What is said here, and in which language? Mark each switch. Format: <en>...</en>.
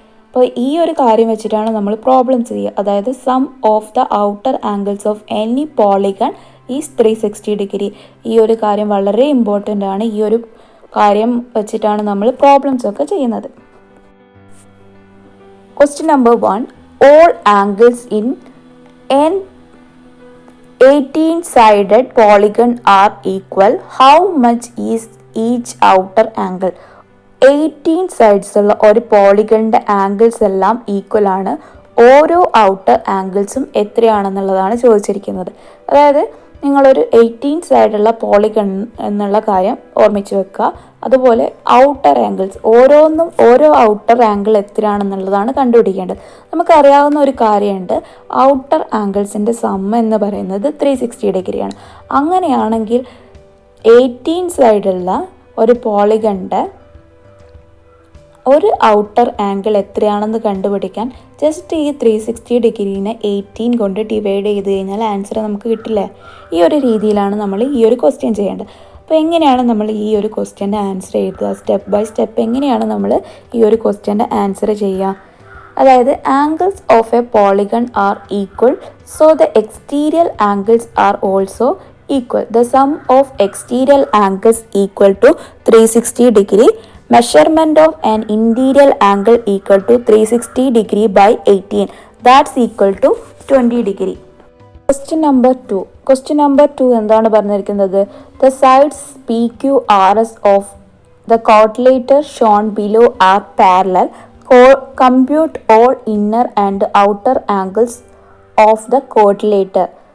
<ml>അപ്പോൾ ഈ ഒരു കാര്യം വെച്ചിട്ടാണ് നമ്മൾ പ്രോബ്ലംസ് ചെയ്യുക. അതായത്</ml> <en>Sum of the outer angles of any polygon is 360 degree.</en> <ml>ഈ ഒരു കാര്യം വളരെ ഇമ്പോർട്ടൻ്റ് ആണ്. ഈ ഒരു കാര്യം വെച്ചിട്ടാണ് നമ്മൾ പ്രോബ്ലംസ് ഒക്കെ ചെയ്യുന്നത്.</ml> <en>Question number 1. All angles in an 18-sided polygon are equal. How much is each outer angle?</en> <ml>18 sides ഉള്ള ഒരു പോളിഗണിൻ്റെ ആംഗിൾസ് എല്ലാം ഈക്വൽ ആണ്. ഓരോ ഔട്ടർ ആംഗിൾസും എത്രയാണെന്നുള്ളതാണ് ചോദിച്ചിരിക്കുന്നത്. അതായത് നിങ്ങളൊരു 18 സൈഡുള്ള പോളിഗൺ എന്നുള്ള കാര്യം ഓർമ്മിച്ച് വെക്കുക. അതുപോലെ ഔട്ടർ ആംഗിൾസ് ഓരോ ഔട്ടർ ആംഗിൾ എത്രയാണെന്നുള്ളതാണ് കണ്ടുപിടിക്കേണ്ടത്. നമുക്കറിയാവുന്ന ഒരു കാര്യമുണ്ട്, ഔട്ടർ ആംഗിൾസിൻ്റെ സം എന്ന് പറയുന്നത് 360 ഡിഗ്രിയാണ്. അങ്ങനെയാണെങ്കിൽ 18 സൈഡുള്ള ഒരു പോളിഗണിൻ്റെ ഒരു ഔട്ടർ ആംഗിൾ എത്രയാണെന്ന് കണ്ടുപിടിക്കാൻ ജസ്റ്റ് ഈ 360 ഡിഗ്രീനെ 18 കൊണ്ട് ഡിവൈഡ് ചെയ്ത് കഴിഞ്ഞാൽ ആൻസർ നമുക്ക് കിട്ടില്ലേ? ഈ ഒരു രീതിയിലാണ് നമ്മൾ ഈ ഒരു ക്വസ്റ്റ്യൻ ചെയ്യേണ്ടത്. അപ്പോൾ എങ്ങനെയാണ് നമ്മൾ ഈ ഒരു ക്വസ്റ്റ്യൻ്റെ ആൻസർ എഴുതുക? സ്റ്റെപ്പ് ബൈ സ്റ്റെപ്പ് എങ്ങനെയാണ് നമ്മൾ ഈ ഒരു ക്വസ്റ്റ്യൻ്റെ ആൻസർ ചെയ്യുക?</ml> <en>അതായത് angles of a polygon are equal, so the exterior angles are also equal. The sum of exterior angles equal to 360 degree. Measurement of an interior angle equal to 360 degree by 18. That's equal to 20 degree. Question number 2. Question number 2</en> <ml>എന്താണ് പറഞ്ഞിരിക്കുന്നത്?</ml> <en>The sides PQRS of the quadrilateral shown below are parallel. Compute all inner and outer angles of the quadrilateral.</en>